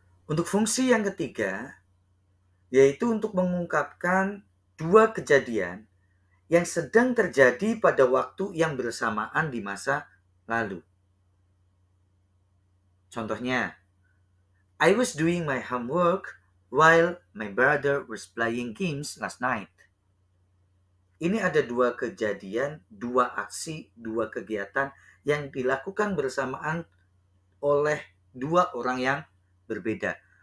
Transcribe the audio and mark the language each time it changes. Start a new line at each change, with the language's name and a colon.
Indonesian: Untuk fungsi yang ketiga, yaitu untuk mengungkapkan dua kejadian yang sedang terjadi pada waktu yang bersamaan di masa lalu.
English: Contohnya, I was doing my homework while my brother was playing games last night.
Indonesian: Ini ada dua kejadian, dua aksi, dua kegiatan yang dilakukan bersamaan oleh dua orang yang berbeda.